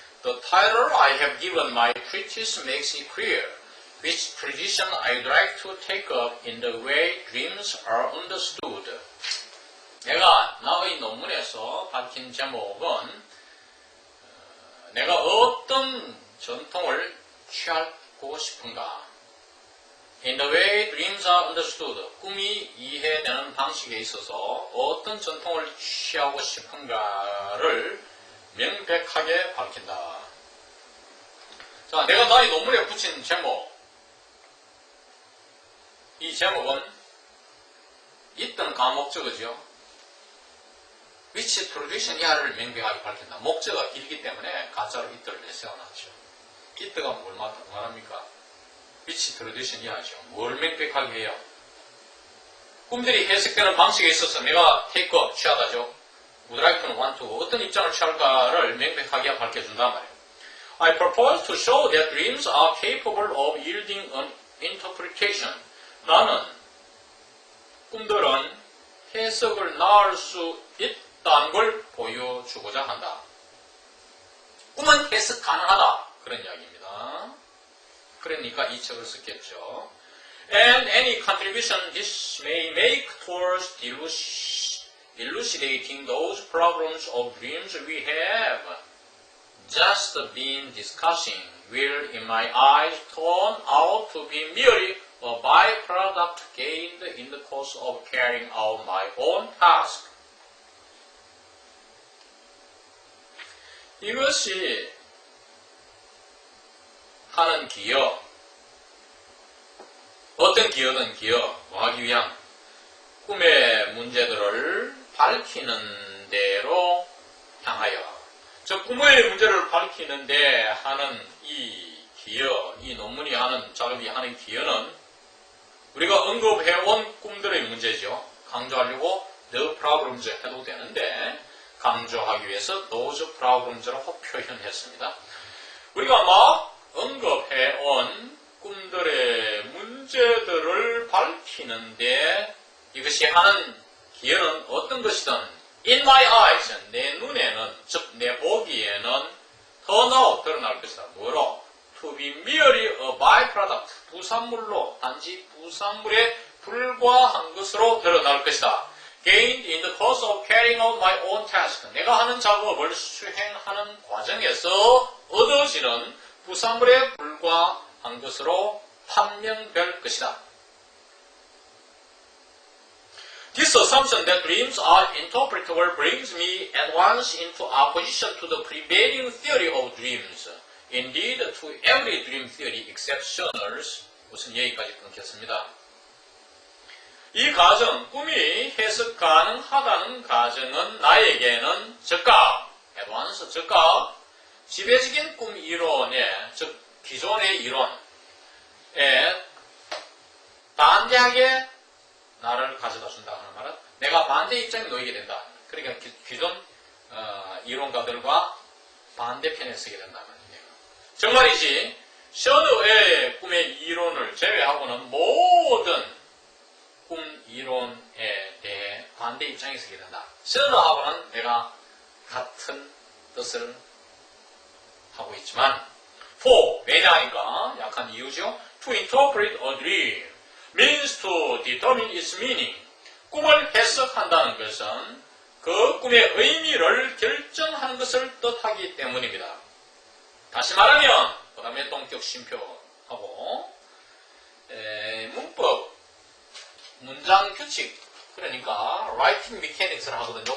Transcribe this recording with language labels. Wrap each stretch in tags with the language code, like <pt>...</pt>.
<en>The title I have given my treatise makes it clear which tradition I'd like to take up in the way dreams are understood.</en> <ko>내가 나의 논문에서 밝힌 제목은 내가 어떤 전통을 취하고 싶은가.</ko> <en>In the way dreams are understood.</en> <ko>꿈이 이해되는 방식에 있어서 어떤 전통을 취하고 싶은가를 명백하게 밝힌다. 자, 내가 나의 논문에 붙인 제목. 이 제목은 있던 과목적이죠.</ko> <en>which tradition</en> <ko>이하를 명백하게 밝힌다. 목적가 길기 때문에 가짜로 it를 내세워놨죠. it가 뭘 말합니까?</ko> <en>which tradition</en> <ko>이하죠. 뭘 명백하게 해요? 꿈들이 해석되는 방식에 있어서 내가</ko> <en>take up,</en> <ko>취하다죠.</ko> <en>would like to, want to,</en> <ko>어떤 입장을 취할까를 명백하게 밝혀준단 말이에요.</ko> <en>I propose to show that dreams are capable of yielding an interpretation.</en> <ko>나는 꿈들은 해석을 낳을 수 있다는 걸 보여주고자 한다. 꿈은 해석 가능하다. 그런 이야기입니다. 그러니까 이 책을 썼겠죠.</ko> <en>And any contribution this may make towards elucidating those problems of dreams we have just been discussing will, in my eyes, turn out to be merely a byproduct gained in the course of carrying out my own task.</en> <ko>이것이 하는 기여, 어떤 기여든 기여, 뭐 하기 위한 꿈의 문제들을 밝히는 데로 향하여. 저 꿈의 문제를 밝히는데 하는 이 기여, 이 논문이 하는 작업이 하는 기여는 우리가 언급해온 꿈들의 문제죠. 강조하려고</ko> <en>the problems</en> <ko>해도 되는데 강조하기 위해서</ko> <en>those problems</en> <ko>라고 표현했습니다. 우리가 막 언급해온 꿈들의 문제들을 밝히는데 이것이 하는 기여는 어떤 것이든</ko> <en>in my eyes,</en> <ko>내 눈에는, 즉 내 보기에는 드러날 것이다. 뭐로?</ko> <en>To be merely a byproduct,</en> <ko>부산물로, 단지 부산물에 불과한 것으로 드러날 것이다.</ko> <en>Gained in the course of carrying out my own task.</en> <ko>내가 하는 작업을 수행하는 과정에서 얻어지는 부산물에 불과한 것으로 판명될 것이다.</ko> <en>This assumption that dreams are interpretable brings me at once into opposition to the prevailing theory of dreams. Indeed, to every dream theory except Schoner's.</en> <ko>우선 여기까지 끊겠습니다. 이 가정, 꿈이 해석 가능하다는 가정은 나에게는 즉각, advance, 즉각, 지배적인 꿈 이론에, 즉 기존의 이론에 반대하게 나를 가져다 준다 하는 말은 내가 반대 입장에 놓이게 된다. 그러니까 기존 이론가들과 반대편에 서게 된다는 얘기예요. 정말이지 셔너의 꿈의 이론을 제외하고는 모든 꿈 이론에 대해 반대 입장에 서게 된다. 셔너하고는 내가 같은 뜻을 하고 있지만 왜냐하니까 약한 이유죠.</ko> <en>To interpret a dream means to determine its meaning.</en> <ko>꿈을 해석한다는 것은 그 꿈의 의미를 결정하는 것을 뜻하기 때문입니다. 다시 말하면 그 다음에 동격 심표하고 문법, 문장 규칙, 그러니까</ko> <en>writing mechanics</en> <ko>를 하거든요.</ko>